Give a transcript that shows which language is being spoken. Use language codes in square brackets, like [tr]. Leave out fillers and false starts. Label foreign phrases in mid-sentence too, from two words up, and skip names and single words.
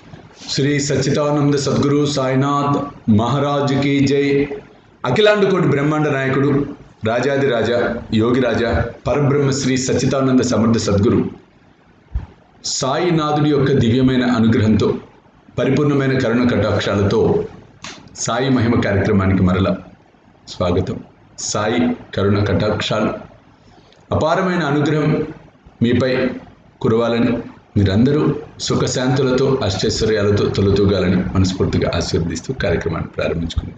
[hi] श्री सच्चिदानंद सद्गुरु साईनाथ महाराज की जय। [te] అఖిలాండ కోటి బ్రహ్మాండ నాయకుడు రాజాధిరాజ యోగిరాజా పరబ్రహ్మ శ్రీ సచ్చిదానంద సమర్థ సద్గురు సాయినాథుడి యొక్క దివ్యమైన అనుగ్రహంతో పరిపూర్ణమైన కరుణ కటాక్షాలతో సాయి మహిమ కార్యక్రమానికి మరల స్వాగతం। సాయి కరుణ కటాక్షాలు అపారమైన అనుగ్రహం మీపై కురవాలని, మీరందరూ సుఖశాంతులతో అష్టైశ్వర్యాలతో తొలతూగాలని మనస్ఫూర్తిగా ఆశీర్వదిస్తూ కార్యక్రమాన్ని ప్రారంభించుకుందాం।